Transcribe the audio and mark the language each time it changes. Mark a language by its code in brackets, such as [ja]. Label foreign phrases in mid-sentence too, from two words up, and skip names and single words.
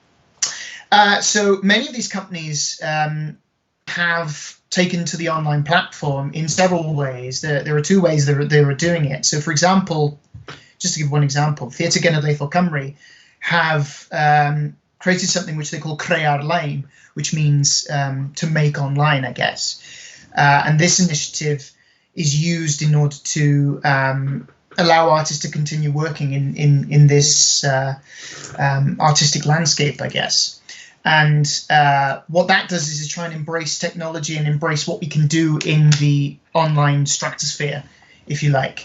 [en] So many of these companies have taken to the online platform in several ways. There are two ways they are doing it. So, for example, just to give one example, Theatr Genedlaethol Cymru have created something which they call Creu ar-lein, which means to make online, I guess. And this initiative is used in order to allow artists to continue working in this artistic landscape, I guess. And what that does is try and embrace technology and embrace what we can do in the online stratosphere, if you like.